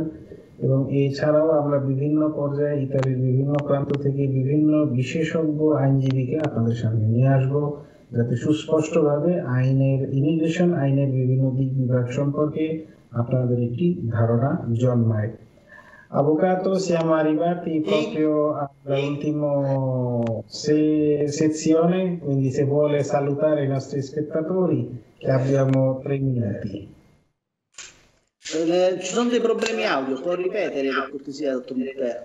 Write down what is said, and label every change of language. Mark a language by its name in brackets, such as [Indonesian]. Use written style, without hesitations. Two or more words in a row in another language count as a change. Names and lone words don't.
[Bangla] এবং এছাড়াও আমরা বিভিন্ন পর্যায়ে ইতালির বিভিন্ন প্রান্ত থেকে বিভিন্ন বিশেষজ্ঞ আইনজীবীকে আপনাদের সামনে নিয়ে আসব, যাতে সুস্পষ্টভাবে ইমিগ্রেশন আইনের বিভিন্ন দিক বিভাগ সম্পর্কে আপনাদের একটি ধারণা জন্মায়। [Italian] Avvocato, siamo arrivati proprio all'ultima sezione, quindi se vuole salutare i nostri spettatori, che abbiamo 3 minuti. Ci sono dei problemi audio, può ripetere per cortesia, dottor Muttero?